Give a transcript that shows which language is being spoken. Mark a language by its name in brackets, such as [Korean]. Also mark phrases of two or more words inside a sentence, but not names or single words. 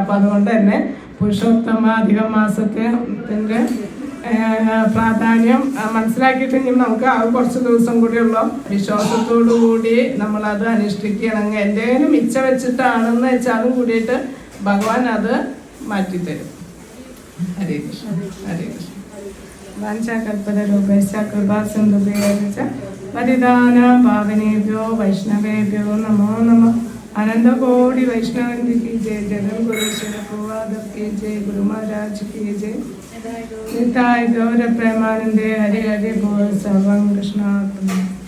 [Malayalam] അപ്പം അതുകൊണ്ട് തന്നെ പുരുഷോത്തമ അധിക മാസത്തിൻ്റെ പ്രാധാന്യം മനസ്സിലാക്കിയിട്ടെങ്കിൽ നമുക്ക് ആ കുറച്ച് ദിവസം കൂടിയുള്ള വിശ്വാസത്തോടു കൂടി നമ്മളത് അനുഷ്ഠിക്കുകയാണെങ്കിൽ എന്തെങ്കിലും മിച്ച വെച്ചിട്ടാണെന്ന് വെച്ചാലും കൂടിയിട്ട് ഭഗവാൻ അത് മാറ്റിത്തരും. [Sanskrit] ഹരേ കൃഷ്ണ. ഹരേ കൃഷ്ണ. വാഞ്ചാകൽപതരൂപേശ്ച കൃപാസിന്ധുഭ്യോ പരിധാന പാവനേഭ്യോ വൈഷ്ണവേഭ്യോ നമോ നമഃ. [Hindi] अनंतकोटि वैष्णव की जय. जगन गुरु शिव प्रवाद की जय. गुरु महाराज की जय. [Sanskrit] നിതായ് ഗൗരപ്രേമാനന്ദേ ഹരി ഹരി ബോൾ സർവം കൃഷ്ണാർപ്പണം.